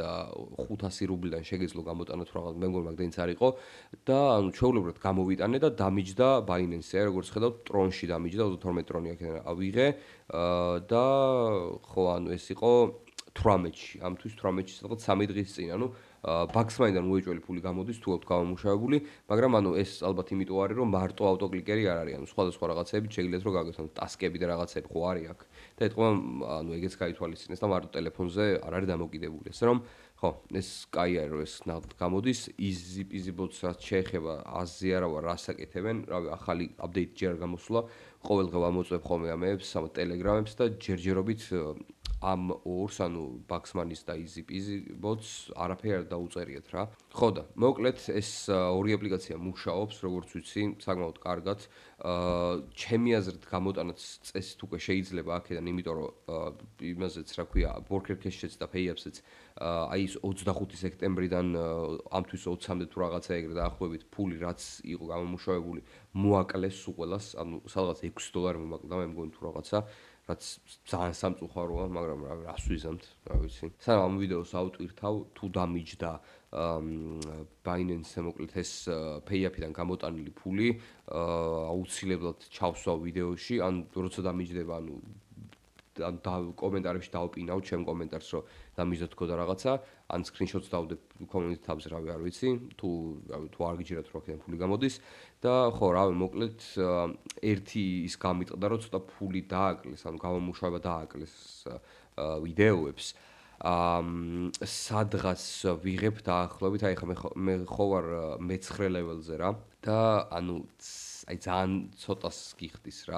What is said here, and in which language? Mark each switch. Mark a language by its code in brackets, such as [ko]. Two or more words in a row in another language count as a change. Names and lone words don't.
[ka] 500 რუბლიდან შეგეძლო გამოტანოთ რაღაც, მე მგონი მაგდენიც არ იყო და ანუ ჩვეულებრივად გამოვიტანე და დამიჯდა Binance-ზე, როგორც ხედავთ, ტრონში დამიჯდა 32 ტრონი აქედან ავიღე და ხო ანუ ეს იყო 18-ში, ამთვის 18-ში სადღაც 3 დღის წინ, ანუ Bucks Money-დან უეჭველი ფული გამოდის თუ აქვთ გამომუშავებული, მაგრამ ანუ ეს ალბათ იმიტომ არის, რომ მარტო ავტოკლიკერი არ არის, ანუ სხვადასხვა რაღაცები შეგიძლიათ რომ გაგეთოთ, ტასკები და რაღაცები ხო არის აქ. და ეთქვა, ანუ ეგეც გაითვალისწინეს და მარტო ტელეფონზე არ არის დამოკიდებული. ასე რომ ხო, ეს კაი არის, რომ ეს გამოდის, [en] easy bots [ka] რაც შეეხება აზი არა ვარ რას აკეთებენ, რავი, ახალი აპდეიტი ჯერ გამოსულა, ყოველდღე ვამოწმებ ხოლმე ამებს, ამ ტელეგრამებს და ჯერჯერობით ამ ორს, ანუ Bucks Money-ს და [en] easy bots [ka] არაფერი არ დაუწერიათ რა. ხო და მოკლედ ეს ორი აპლიკაცია მუშაობს, როგორც ვიცი, საკმაოდ კარგად. ჩემი აზრით გამოტანაც წესით უკვე შეიძლება აქედან, იმიტომ რომ იმაზეც რა ქვია, worker.cash-ს და Payup-ს აი ის 25 სექტემბრიდან ამთვის 20-მდე თუ რაღაცა ეგრე დაახლოებით ფული რაც იყო გამომუშავებული მოაკლეს უყველას, ანუ სადღაც $6 მომაკლა მე მგონი თუ რაღაცა რაც ძალიან სამწუხაროა, მაგრამ რას ვიზამთ, რა ვიცი. სანამ ამ ვიდეოს ავტვირთავ, თუ დამიჯდა Binance-ზე მოკლედ ეს Payup-დან გამოტანილი ფული, აუცილებლად ჩავსვავ ვიდეოში, ან როცა დამიჯდება, ანუ კომენტარებში დავპინავთ ჩემ კომენტარს, რომ დამიზოთ თქო და რაღაცა, ან სკრინშოტს დავდებ [en] community tabs [ka] რავი არ ვიცი, თუ არ გიჯერათ რომ აქედან ფული გამოდის და ხო, რავი, მოკლედ ერთი ის გამიტყდა, რომ ცოტა ფული დააკლეს, ანუ გამომუშავება დააკლეს ვიდეოებს. სადღაც ვიღებ დაახლოებით, აი ხა მე ხო ვარ მე-9 level-ზე რა და ანუ აი ძალიან ცოტას გიხდის რა.